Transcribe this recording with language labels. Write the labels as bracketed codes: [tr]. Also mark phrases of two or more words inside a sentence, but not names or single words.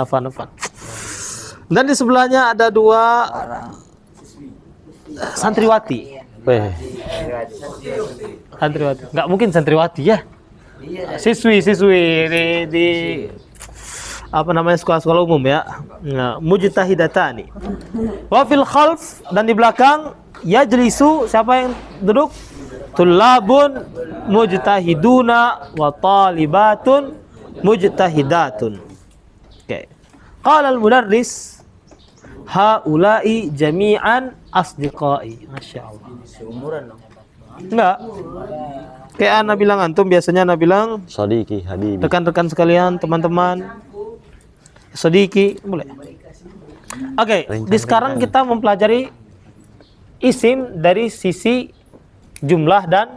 [id] Dan di sebelahnya ada dua santriwati. Santriwati. Enggak mungkin santriwati ya. Siswi di apa namanya sekolah-sekolah umum ya. Nah, [ar] مجتهدتان. وفي الخلف [id] dan di belakang yajlisu siapa yang duduk? [ar] طلاب مجتهدون وطالبات مجتهدات. [id] Oke. [ar] قال المدرس هؤلاء جميعا أصدقائي. [id] Masyaallah. Seumuran dong. Enggak. Kayak Ana bilang antum biasanya Ana bilang [ar] صديقي، حبيبي. [id] rekan-rekan sekalian, teman-teman. Sadiqi, boleh. Oke, di sekarang kita mempelajari isim dari sisi jumlah dan